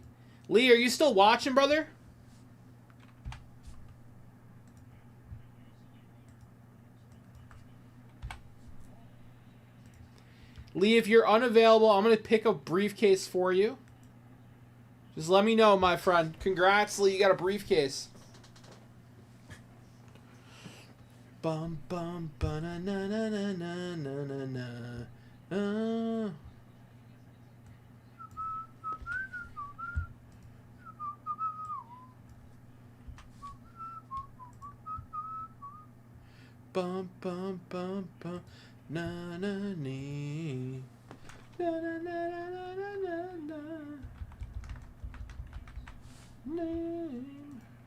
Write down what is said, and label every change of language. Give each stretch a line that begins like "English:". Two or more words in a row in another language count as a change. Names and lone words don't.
English: Lee, are you still watching, brother? Lee, if you're unavailable, I'm going to pick a briefcase for you. Just let me know, my friend. Congrats, Lee. You got a briefcase. Bum bum ba na na na na na na na na. Bum bum bum bum na na nee. Na na na na na na na. Name.